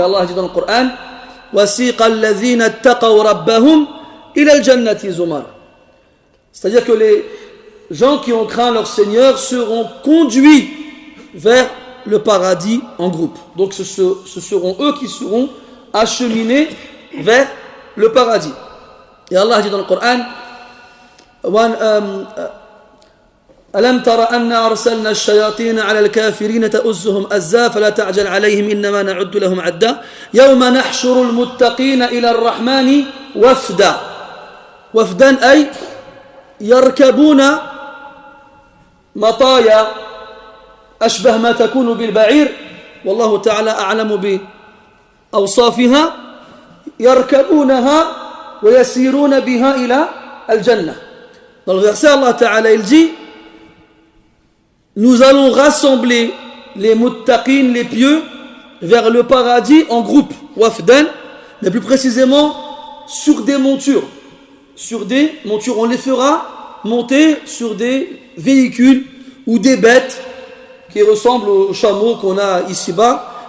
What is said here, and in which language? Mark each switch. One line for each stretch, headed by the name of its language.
French: Allah dit dans le Coran:
Arabic: wasiqa alladhina ittaqaw rabbahum ila al-jannati zumara.
French: C'est-à-dire que les gens qui ont craint leur Seigneur seront conduits vers le paradis en groupe. Donc ce seront eux qui seront acheminés vers le paradis. Et Allah dit dans le Coran:
Arabic: ألم تر أن أرسلنا الشياطين على الكافرين تؤزهم أزا فلا تعجل عليهم إنما نعد لهم عدا يوم نحشر المتقين إلى الرحمن وفدا وفدا أي يركبون مطايا أشبه ما تكون بالبعير والله تعالى أعلم بأوصافها يركبونها ويسيرون بها إلى الجنة.
French: Dans le verset, Allah Ta'ala il dit nous allons rassembler les muttaqin, les pieux vers le paradis en groupe wafdan, mais plus précisément sur des montures, on les fera monter sur des véhicules ou des bêtes qui ressemblent aux chameaux qu'on a ici-bas.